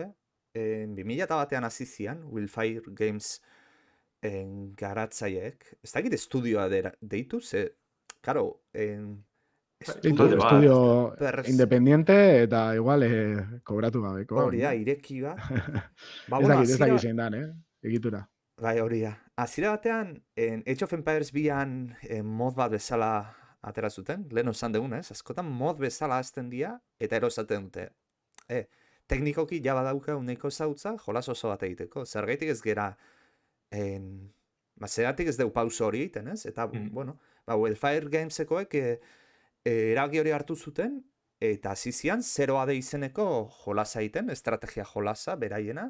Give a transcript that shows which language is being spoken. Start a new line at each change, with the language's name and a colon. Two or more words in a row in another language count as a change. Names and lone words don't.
Basque: 2001an hasi zian, Willfire Games garatzaileek. Ez dakit estudioa deitu, ze, karo,
Spanish: estudio independiente eta igual kobratu gabeko.
Basque: Hori da, ireki bat. Ez dakit zein dan, egitura. Bai, hori da. Azira batean,
English: Age of Empires
Basque: 2an mod bat bezala atera zuten, lehen osan degun, askotan mod bezala azten dira, eta erosaten dute. Teknikoki jaba dauka uneko zautza, jolas oso bat egiteko. Zergaitik ez gera, zeratik ez deu pauso hori egiten, ez? Eta, Willfire Gamesekoek erabaki hori hartu zuten, eta zizian 0AD izeneko jolasa egiten, estrategia jolasa, beraiena.